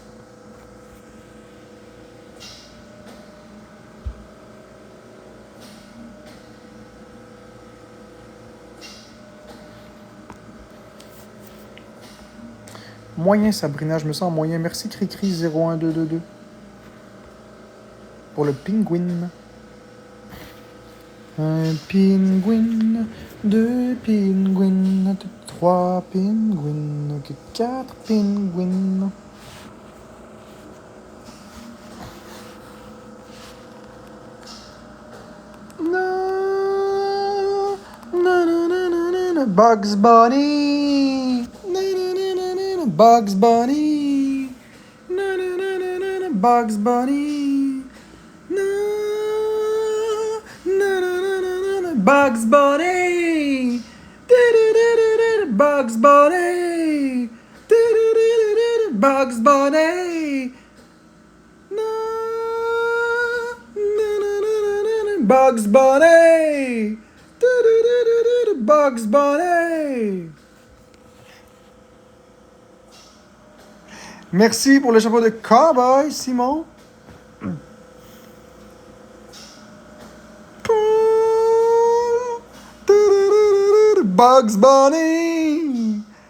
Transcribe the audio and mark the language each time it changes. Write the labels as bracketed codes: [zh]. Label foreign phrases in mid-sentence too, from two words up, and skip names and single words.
[fr] Moyen Sabrina, je me sens moyen. Merci Cricri 01222 pour le pingouin. Un pingouin, deux pingouins, trois pingouins, quatre pingouins. [en] No, no, no, no, no, no, no. Bugs Bunny. No, no, no, no, no, no. Bugs Bunny. No, no, no, no, no, no. Bugs Bunny. No, no, no, no, no, no, no. Bugs Bunny. Do-do-do-do-do. Bugs Bunny. Do-do-do-do-do. Bugs Bunny. No, no, no, no, no, no. Bugs Bunny. Do-do-do-do-do. Bugs Bunny. [fr] Merci pour le chapeau de cowboy, Simon. Bugs Bunny.